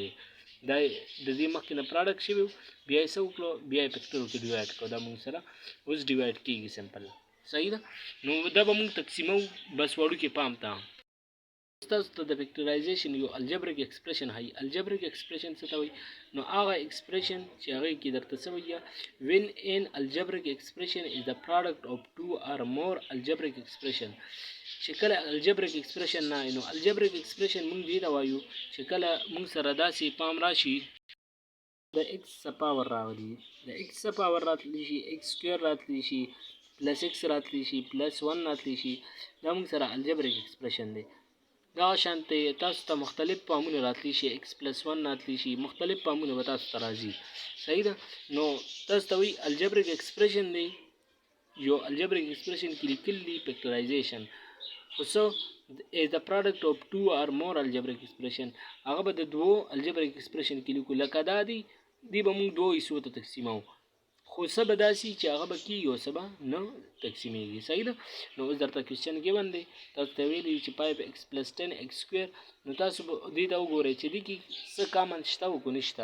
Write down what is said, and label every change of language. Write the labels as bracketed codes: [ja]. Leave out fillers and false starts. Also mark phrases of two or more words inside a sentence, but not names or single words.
[ps] دا د دې مخکې نه پراډکټ شوی و، بیا یې څه وکړو بیا یې فیکټرو کې ډیوایډ کړو. دا موږ سره اوس ډیوایډ کېږي سمپل. صحیح ده. نو دا به موږ تقسیمو بس وړوکې پام ته. تاسو ته د فیکټرایزیشن یو [en] algebraic expression [ps] هي. [en] algebraic expression [ps] څه ته وایي؟ نو هغه ایکسپریشن چې هغې کې درته څه وایي [en] when an algebraic expression is the product of 2 or more algebraic expression. [ps] چې کله [en] algebraic expression [ps] نه نو [en] algebraic expression [ps] موږ دې ته وایو چې کله موږ سره داسې پام راشي د [en] x power [ps] راغلی، د [en] x power [ps] راتلی شي، [en] x square [ps] راتلی شي، [en] plus x [ps] راتلی شي، [en] plus 1 [ps] راتلی شي، دا موږ سره [en] algebraic expression [ps] دی. دا شانتې تاسو ته مختلف فارمونه راتلی شي، [en] x plus 1 [ps] راتلی شي، مختلف فارمونه به تاسو ته راځي. صحیح ده. نو تاسو ته وایي [en] algebraic expression [ps] دی، یو [en] algebraic expression [ps] کې لیکل دي فیکټرایزیشن خو څه [en] is the product of 2 or more algebraic expression. [ps] هغه به د 2 [en] algebraic expression [ps] کې لیکو لکه دا دی به موږ 2 حصو ته تقسیموو. خو څه به داسې چې هغه به کېږي او څه به نه تقسیمېږي. صحیح ده. نو اوس درته [en] question given [ps] دی، تاسو ته ویلي چې [en] 5x + 10x square. [ps] نو تاسو به دې ته وګورئ چې دې کې څه کامن شته او که نشته.